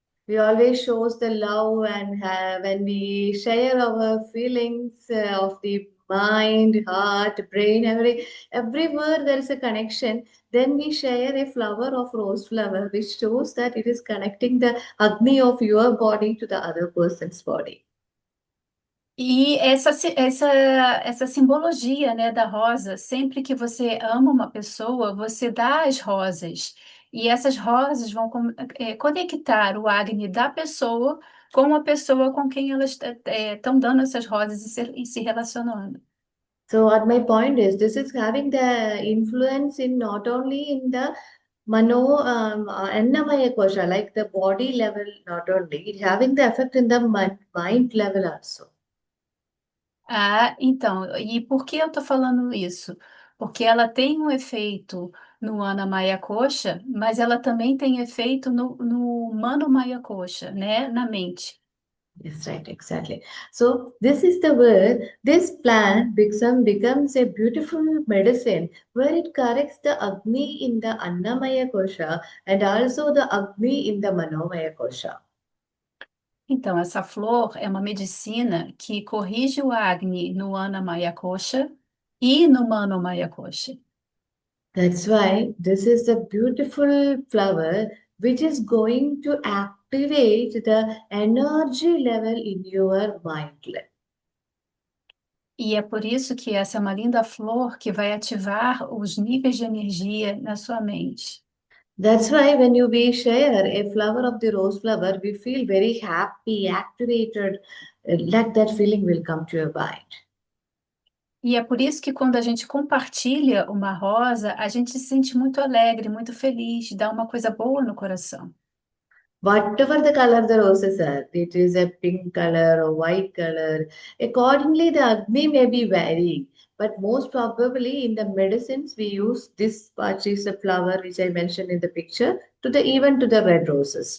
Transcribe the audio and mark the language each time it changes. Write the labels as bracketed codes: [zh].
[en] We always shows the love and when we share our feelings of the mind, heart, brain, everywhere there is a connection. Then we share a flower of rose flower, which shows that it is connecting the agni of your body to the other person's body. [pt] E essa simbologia, né, da rosa, sempre que você ama uma pessoa, você dá as rosas. E essas rosas vão conectar o Agni da pessoa com a pessoa com quem elas estão dando essas rosas e se relacionando. [en] So what my point is, this is having the influence in not only in the Annamaya kosha, like the body level, not only, it having the effect in the mind level also. [pt] Ah, então, e por que eu estou falando isso? Porque ela tem um efeito no Ana Maia Coxa, mas ela também tem efeito no Mano Maia Coxa, né? Na mente. [en] Yes, right, exactly. So this is the where this plant becomes a beautiful medicine where it corrects the Agni in the Annamaya kosha and also the Agni in the Manomaya kosha. [pt] Então, essa flor é uma medicina que corrige o Agni no Ana Maia Coxa e no Mano Maia Coxa. [en] That's why this is a beautiful flower which is going to activate the energy level in your mind. [pt] E é por isso que essa é uma linda flor que vai ativar os níveis de energia na sua mente. [en] That's why when we share a flower of the rose flower, we feel very happy, activated, like that feeling will come to your mind. [pt] E é por isso que quando a gente compartilha uma rosa, a gente se sente muito alegre, muito feliz, dá uma coisa boa no coração. [en] Whatever the color the roses are, it is a pink color or white color, accordingly the Agni may be varying. But most probably in the medicines we use this patch is a flower which I mentioned in the picture to the even to the red roses.